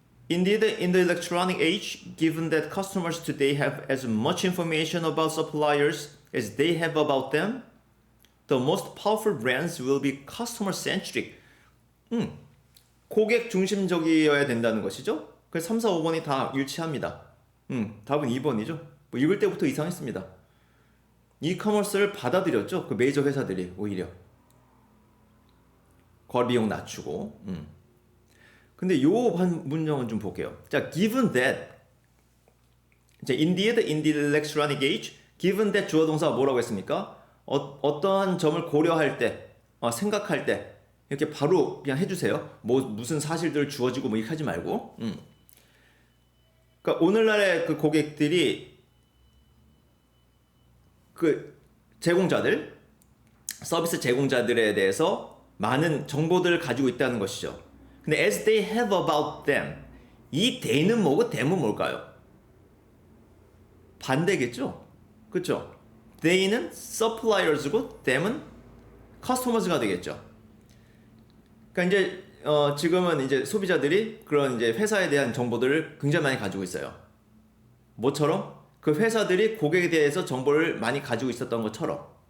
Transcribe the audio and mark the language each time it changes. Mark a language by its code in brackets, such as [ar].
[en] Indeed, in the electronic age, given that customers today have as much information about suppliers as they have about them, the most powerful brands will be customer-centric. [ko] 고객 중심적이어야 된다는 것이죠. 그래서 3, 4, 5번이 다 일치합니다. 답은 2번이죠. 뭐 읽을 때부터 이상했습니다. 이커머스를 받아들였죠. 그 메이저 회사들이 오히려. 거리비용 낮추고. 근데 요 문장은 좀 볼게요. 자, given that. [en] 자, indeed, in the electronic age, given that [ko] 주어 동사가 뭐라고 했습니까? 어떠한 점을 고려할 때, 생각할 때, 이렇게 바로 그냥 해주세요. 뭐, 무슨 사실들 주어지고 뭐 이렇게 하지 말고. 그러니까 오늘날의 그 고객들이 그 제공자들, 서비스 제공자들에 대해서 많은 정보들을 가지고 있다는 것이죠. 근데 [en] as they have about them, [ko] 이 they는 뭐고 them은 뭘까요? 반대겠죠? 그렇죠? they는 suppliers고 them은 customers가 되겠죠. 그러니까 이제 지금은 이제 소비자들이 그런 이제 회사에 대한 정보들을 굉장히 많이 가지고 있어요. 뭐처럼? 그 회사들이 고객에 대해서 정보를 많이 가지고 있었던 것처럼.